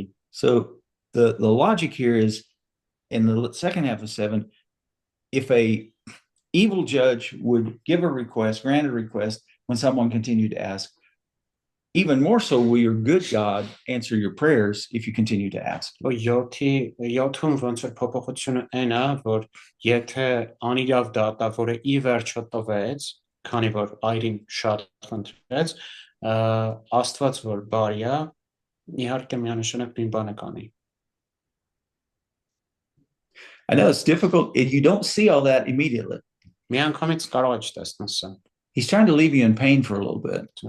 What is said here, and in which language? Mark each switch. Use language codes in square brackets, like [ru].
[en] So the logic here is in the second half of 7, if a evil judge would give a request, grant a request when someone continued to ask, even more so will your good God answer your prayers if you continue to ask. [hy] Յոթում ոնց որ փոփոխությունը այն է, որ եթե անիրավ դատավորը ի վերջո տվեց, քանի որ այրին շատ խնդրեց, Աստված որ բարի է, իհարկե միանշանակ նույն բանը կանի։ [en] I know it's difficult if you don't see all that immediately. [hy] Միանգամից կարող է չտեսնես սա։ [en] He's trying to leave you in pain for a little bit.